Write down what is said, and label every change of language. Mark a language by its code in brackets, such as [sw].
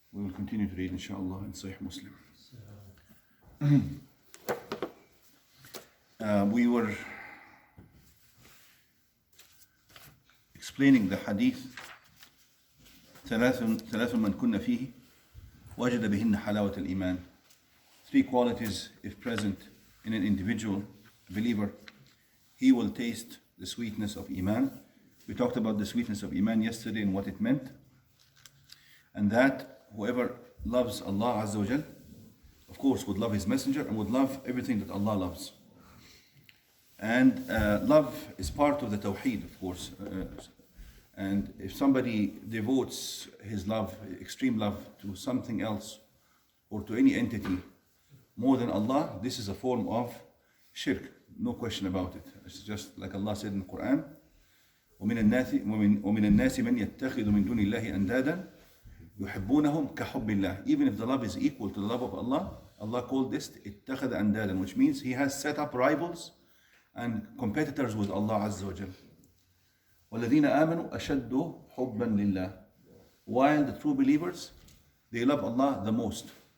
[en] We will continue to read inshallah in Sahih Muslim. We were explaining the hadith [ar] ثلاث من كن فيه وجد بهن حلاوة الإيمان. [en] 3 qualities, if present in an individual believer, he will taste the sweetness of Iman. We talked about the sweetness of Iman yesterday and what it meant. And that whoever loves Allah Azza wa Jal, of course, would love His Messenger and would love everything that Allah loves. And love is part of the Tawheed, of course. And if somebody devotes his love, extreme love, to something else or to any entity more than Allah, this is a form of shirk, no question about it. It's just like Allah said in the Quran, [ar] وَمِنَ النَّاسِ مَنْ يَتَّخِذُ مِن دُونِ اللَّهِ أَنْدَادًا يُحِبُّونَهُم كَحُبِّ اللَّهِ. [en] Even if the love is equal to the love of Allah, Allah called this [ar] اتَّخَذَ أَنْدَادًا, [en] which means he has set up rivals and competitors with Allah Azza wa Jal. [ar] وَالَّذِينَ آمَنُوا أَشَدُّ حُبًّا لِلَّهِ. [en] While the true believers, they love Allah the most.